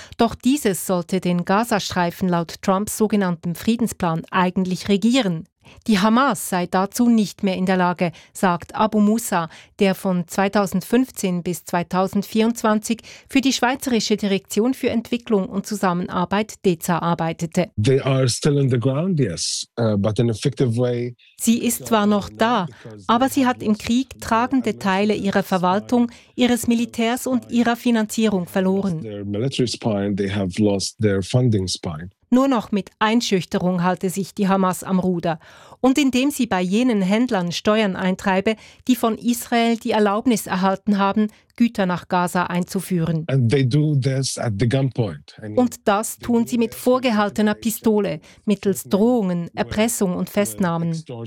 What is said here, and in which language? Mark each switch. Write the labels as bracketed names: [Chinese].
[German] Doch dieses sollte den Gazastreifen laut Trumps sogenanntem Friedensplan eigentlich regieren. Die Hamas sei dazu nicht mehr in der Lage, sagt Abu Musa, der von 2015 bis 2024 für die Schweizerische Direktion für Entwicklung und Zusammenarbeit DEZA arbeitete. [English] They are still in the ground, yes, but in an effective way. [German] Sie ist zwar noch da, aber sie hat im Krieg tragende Teile ihrer Verwaltung, ihres Militärs und ihrer Finanzierung verloren. [English] Their military spine, they have lost their funding spine. [German] Nur noch mit Einschüchterung halte sich die Hamas am Ruder. Und indem sie bei jenen Händlern Steuern eintreibe, die von Israel die Erlaubnis erhalten haben, Güter nach Gaza einzuführen. [English] And they do this at the gunpoint. [German] Und das tun sie mit vorgehaltener Pistole, mittels Drohungen, Erpressung und Festnahmen.